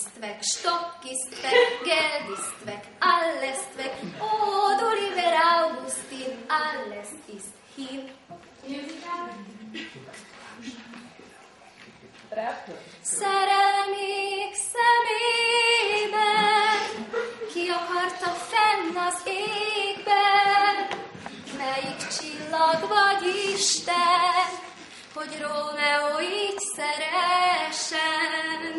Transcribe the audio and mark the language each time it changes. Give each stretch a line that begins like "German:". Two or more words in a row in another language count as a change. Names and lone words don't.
German: weg, Stock ist weg, Geld ist weg, alles weg. Oh, du lieber Augustin, alles ist hin.
Hungarian: Szerelmék szemében, ki akarta fenn az égben, melyik csillag vagy Isten, hogy Rómeó így szeressen.